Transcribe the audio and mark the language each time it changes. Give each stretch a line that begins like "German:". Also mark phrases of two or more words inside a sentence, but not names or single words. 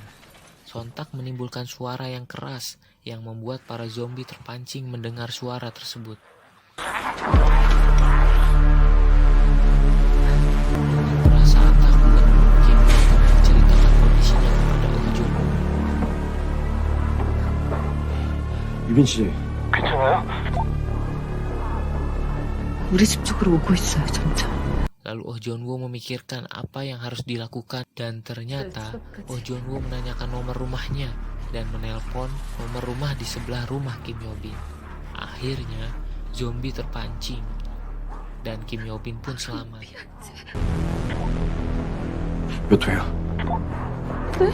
Indonesian: Sontak menimbulkan suara yang keras yang membuat para zombie terpancing mendengar suara tersebut. Dengan perasaan takut, Kim Yo-bin menceritakan kondisinya kepada Oh Jong-woo.
Korean: 유빈 씨, 우리 집 쪽으로 오고 있어요, 점점.
Indonesian: Lalu Oh Jong-woo memikirkan apa yang harus dilakukan dan ternyata Oh Jong-woo menanyakan nomor rumahnya dan menelpon nomor rumah di sebelah rumah Kim Yo-bin. Akhirnya zombie terpancing dan Kim Yo-bin pun selamat.
Korean: 몇 회야? 네?